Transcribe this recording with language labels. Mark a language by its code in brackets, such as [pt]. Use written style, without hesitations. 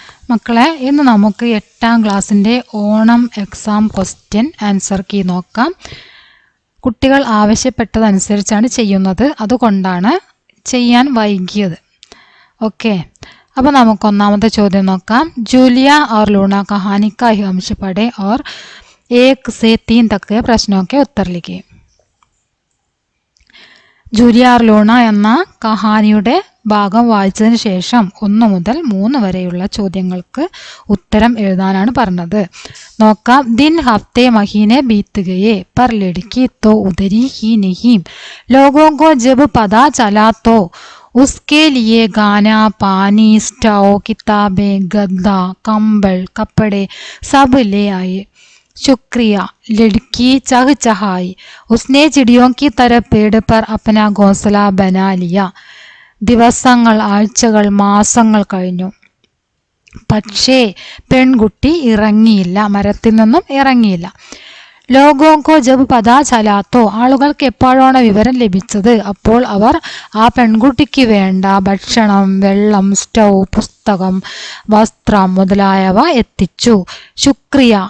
[ml] മക്കളെ, ഇന്ന് നമുക്ക് 8ാം ക്ലാസ്സിൻ്റെ Onam exam question answer key നോക്കാം. കുട്ടികൾ ആവശ്യപ്പെട്ടതനുസരിച്ചാണ് ചെയ്യുന്നത്, അതുകൊണ്ടാണ് ചെയ്യാൻ വൈകിയത്. ഓക്കെ, അപ്പോൾ നമുക്ക് ഒന്നാമത്തെ ചോദ്യം നോക്കാം. [hi] ജൂലിയ और लूना कहानी का अंश पढ़े और 1 से 3 तक के प्रश्नों के उत्तर लिखिए. [ml] ജൂലിയ और ലൂണ എന്ന കഹാനിയുടെ ഭാഗം വായിച്ചതിന് ശേഷം 1 മുതൽ 3 വരെയുള്ള ചോദ്യങ്ങൾക്ക് ഉത്തരം എഴുതാനാണ് പറഞ്ഞത്. നോക്കാം. [hi] दिन हफ्ते महीने बीत गए पर लड़की तो उधरी ही नहीं. लोगों को जब पता चला तो उसके लिए गाना, पानी, स्टोव, किताबें, गद्दा, कंबल, कपड़े सब ले आए. शुक्रिया. लड़की चहचहाई. उसने चिड़ियों की तरह पेड़ पर अपना घोंसला बना लिया. [ml] ദിവസങ്ങൾ, ആഴ്ചകൾ, മാസങ്ങൾ കഴിഞ്ഞു. പക്ഷേ പെൺകുട്ടി ഇറങ്ങിയില്ല, മരത്തിൽ നിന്നും ഇറങ്ങിയില്ല. [hi] ലോകോങ്കോ ജബ് പതാ ചലാത്തോ, [ml] ആളുകൾക്ക് എപ്പോഴാണ് വിവരം ലഭിച്ചത് അപ്പോൾ അവർ ആ പെൺകുട്ടിക്ക് വേണ്ട ഭക്ഷണം, വെള്ളം, സ്റ്റൗ, പുസ്തകം, വസ്ത്രം മുതലായവ എത്തിച്ചു. ശുക്രിയ.